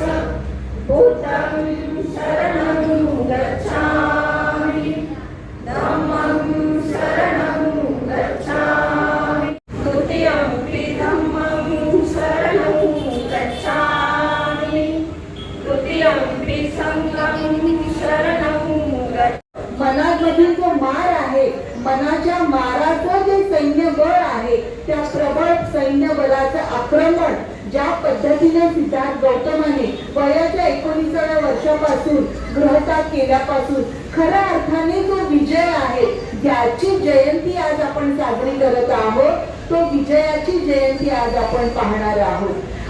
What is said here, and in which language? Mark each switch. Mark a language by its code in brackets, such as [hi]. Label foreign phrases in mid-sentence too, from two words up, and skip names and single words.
[pi] बुद्धं शरणं गच्छामि, धम्मं शरणं गच्छामि, द्वितीयंपि धम्मं शरणं गच्छामि, तृतीयंपि संघं शरणं गच्छामि. [mr] मनामधील जो मार आहे, मनाच्या माराचं जे सैन्यबळ आहे, त्या प्रबळ सैन्यबलाचं आक्रमण ज्या पद्धतीने सिद्धार्थ गौतमाने वयाच्या 19व्या वर्षापासून गृहत्याग केल्यापासून खऱ्या अर्थाने जो विजय आहे, ज्याची जयंती आज आपण साजरी करत आहोत, तो विजयाची जयंती आज आपण पाहणार आहोत.